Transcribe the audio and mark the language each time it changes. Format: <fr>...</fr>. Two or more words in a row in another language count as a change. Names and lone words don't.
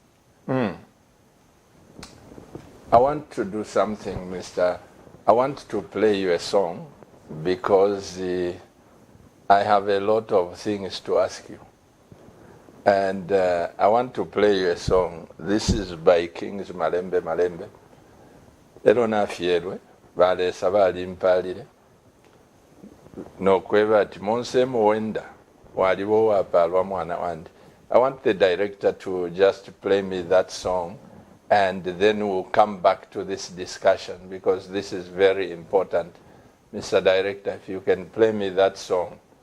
<en>I want to do something, Mr. I want to play you a song, because I have a lot of things to ask you. And I want to play you a song. This is by Kings Malembe Malembe.</en> <bem>Lero nafyerwe balesa bali mpalire nokweba ati monsemo wenda waliwo wapalwa mwana wandi.</bem> <en>I want the director to just play me that song, and then we'll come back to this discussion, because this is very important. Mr. Director, if you can play me that song.</en>